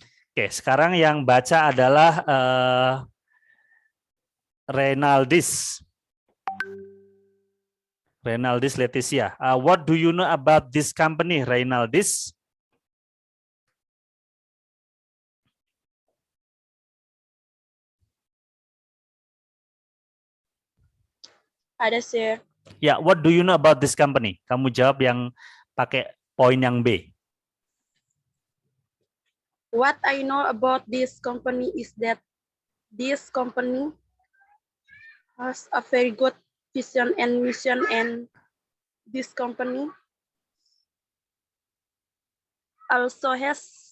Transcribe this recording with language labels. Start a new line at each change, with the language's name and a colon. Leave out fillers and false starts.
Indonesian: Oke, sekarang yang baca adalah Reynaldis Leticia.
English: What do you know about this company, Reynaldis?
Indonesian: Ada, Sir.
English: Ya, what do you know about this company?
Indonesian: Kamu jawab yang pakai poin yang B.
English: What I know about this company is that this company has a very good vision and mission, and this company also has